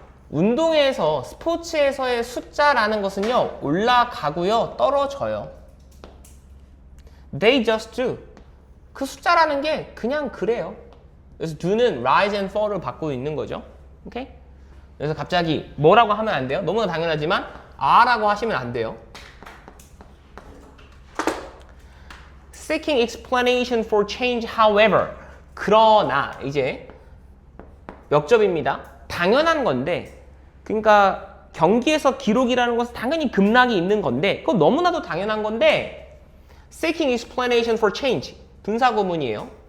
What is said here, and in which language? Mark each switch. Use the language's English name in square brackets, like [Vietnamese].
[Korean] 운동에서 스포츠에서의 숫자라는 것은요 올라가고요 떨어져요. [English] They just do. [Korean] 그 숫자라는 게 그냥 그래요. 그래서 do는 [English] rise and fall [Korean] 을 받고 있는 거죠. 오케이? 그래서 갑자기 뭐라고 하면 안 돼요. 너무나 당연하지만 are라고 하시면 안 돼요. [English] Seeking explanation for change, however. [Korean] 그러나 이제 역접입니다. 당연한 건데 그러니까 경기에서 기록이라는 것은 당연히 급락이 있는 건데 그건 너무나도 당연한 건데 [English] Seeking explanation for change [Korean] 분사구문이에요.